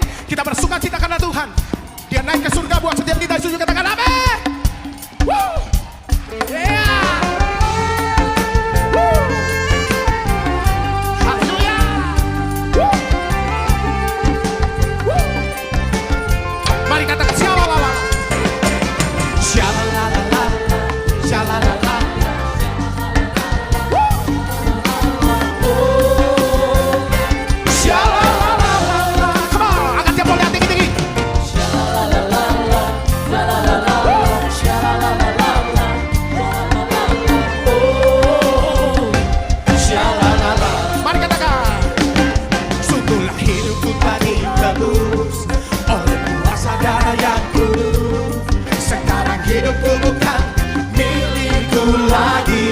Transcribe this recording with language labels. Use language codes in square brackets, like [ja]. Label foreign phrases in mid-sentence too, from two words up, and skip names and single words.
[id] Kita bersuka cita karena Tuhan, Dia naik ke surga buat setiap kita. Setuju, katakan amin. Woo! Yeah! Woo! Haleluya! Woo! Woo! Mari katakan syalalala. Syalalala. Syalalala. Woo! Oh! Syalalala. [en] Come on, [id] angkat tiap bola tinggi-tinggi. Syalalala. Syalalala. Syalalala. Hidupku bukan milikku lagi.